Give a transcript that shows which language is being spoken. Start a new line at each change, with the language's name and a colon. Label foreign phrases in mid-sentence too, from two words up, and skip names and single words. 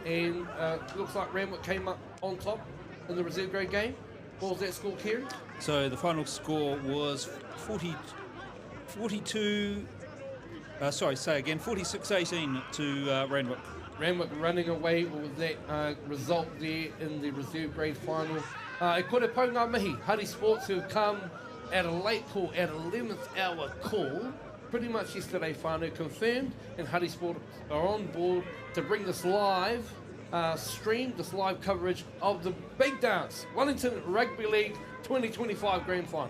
English: And looks like Randwick came up on top in the reserve grade game. What was that score, Kerry? So the final score was 46-18 to Randwick. Randwick running away with that result there in the reserve grade final.
Māori: E kore pau ngā mihi,
English: Hutt Sports, who have come at a late call, at 11th hour call, pretty much yesterday whānau confirmed, and Hutt Sports are on board to bring this live stream, this live coverage of the big dance, Wellington Rugby League 2025 Grand Final.